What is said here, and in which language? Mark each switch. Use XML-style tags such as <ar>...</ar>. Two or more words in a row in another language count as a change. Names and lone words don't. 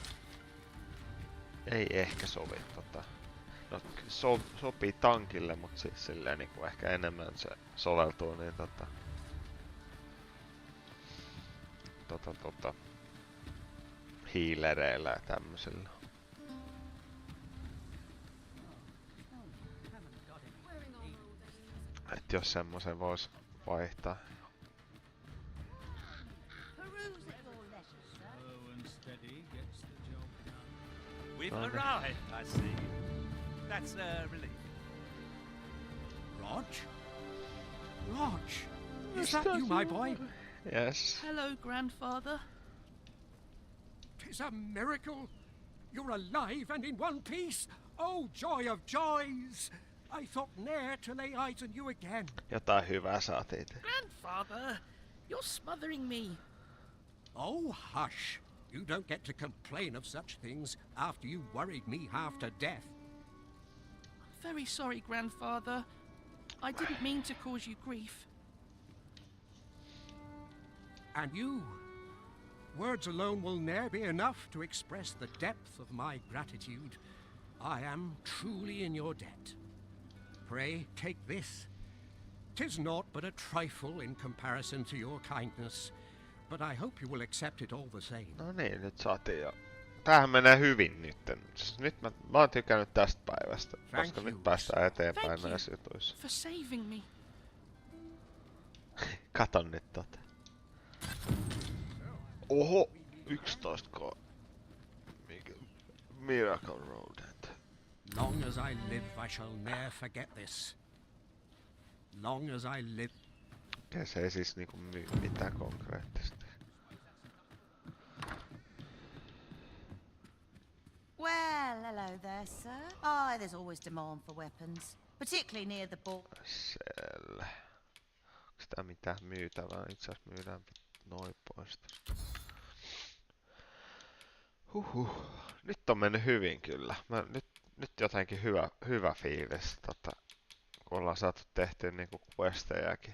<fi>Ei ehkä sovi no sopii tankille, mut siis silleen niinku ehkä enemmän se soveltuu niin hiilereillä ja tämmöisillä. Et jos semmosen vois vaihtaa.</fi> <en>We've arrived, I see. That's a relief. Rog? Rog! Is that you, my boy? Yes. Hello, grandfather. 'Tis a miracle! You're alive and in one piece! Oh, joy of joys! I thought ne'er to lay eyes on you again.</en> <fi>Jotain hyvää saatiin.</fi> <en>Grandfather, you're smothering me. Oh, hush! You don't get to complain of such things after you worried me half to death. I'm very sorry, grandfather. I didn't mean to cause you grief. And you? Words alone will ne'er be enough to express the depth of my gratitude. I am truly in your debt. Pray, take this. 'Tis naught but a trifle in comparison to your kindness, but I hope you will accept it all the same.</en> <fi>No niin, nyt saatiin jo. Tämähän menee hyvin nytten. Nyt mä oon tykännyt tästä päivästä, koska nyt päästään eteenpäin näissä jutuissa.</fi> <en>For saving me.</en> <fi>Katon nyt tota. Oho!</fi> <en>11k. Miracle Road. Long as I live, I shall ne'er forget this. Long as I live.</en> <fi>Okei, se ei siis niinku myy mitään konkreettista.</fi> <en>Well, hello there, sir. Oh, there's always demand for weapons, particularly near the border.</en> <fi>Siellä. Onks tää mitään myytävää? Itse asiassa myydään noin pois tosta. Huhhuh. Nyt on mennyt hyvin kyllä. Nyt jotenkin hyvä fiilis, kun ollaan saatu tehtyä niinku questejäkin.</fi>